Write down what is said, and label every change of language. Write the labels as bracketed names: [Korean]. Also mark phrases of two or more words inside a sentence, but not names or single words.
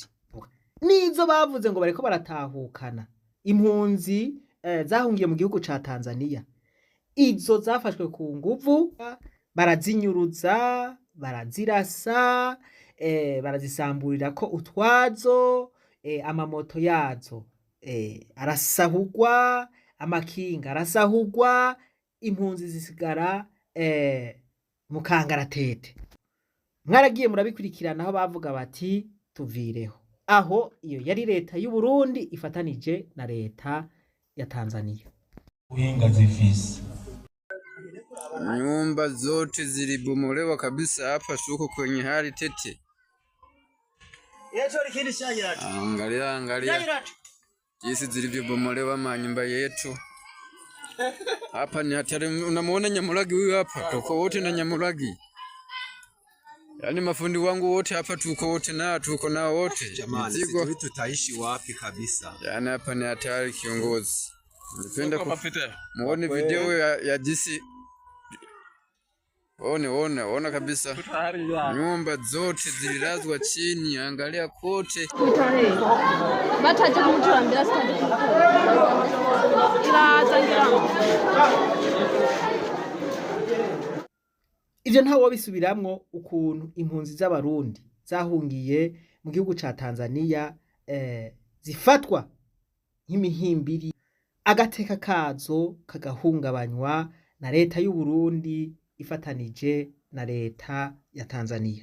[Rundi] Nizo bavuze ngo bariko baratahukana impunzi zahungiye mu gihugu ca Tanzania, izo zafashwe ku nguvu, barazinyuruza, barazirasa, barazisamburira ko utwazo, amamoto yazo arasahurwa, amakinga arasahurwa, impunzi zisigara mu kangaratete. Mwaragiye murabikurikirana aho bavuga bati tuvireho. Aho iyo yari leta y'u Burundi ifatanije na leta ya Tanzania. Uhinga zifise. [Swahili] Nyumba zote zilibomolewa kabisa hapa shuko kwenye hali tete. Angalia jinsi zilivyobomolewa manyumba yetu. Hapa ni hatari. Unamuona Nyamulagi huyu hapa? Tuko wote na Nyamulagi. Yaani mafundi wangu wote hapa tuko nao wote. Jamani, sisi tutaishi wapi kabisa? Yaani hapa ni hatari kiongozi. Nipenda muone video ya jinsi. Ona kabisa. Nyumba zote zililazwa chini, angalia kote. [Rundi] Bataje kumuturambira stade. Ivyo ntawo wabisubiramwo ukuntu impunzi z'abarundi zahungiye mu gihugu ca Tanzania zifatwa nk'imihimbiri, agateka kazo kagahungabanywa na leta y'u Burundi ifatanije na leta ya Tanzania.